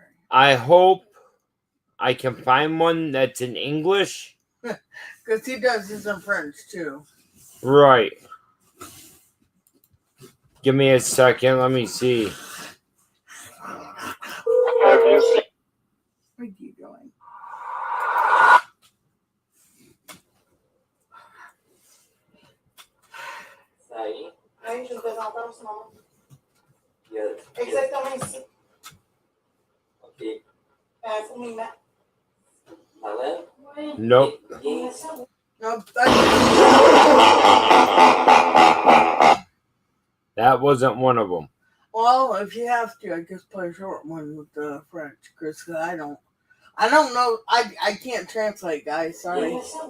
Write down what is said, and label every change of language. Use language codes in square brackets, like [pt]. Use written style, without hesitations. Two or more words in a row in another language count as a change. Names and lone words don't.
[en] I hope I can find one that's in English. Because he does this in French too. Right. Give me a second. Let me see. Where are you going? [pt] Aí a gente não fez uma próxima. [fr] Exactement ici. Ok. Fourmillement. Parallèle? Oui. [en] Nope. Nope. That wasn't one of them. Well, if you have to, I just play a short one with the French, Chris. Cause I don't know. I can't translate, guys. Sorry.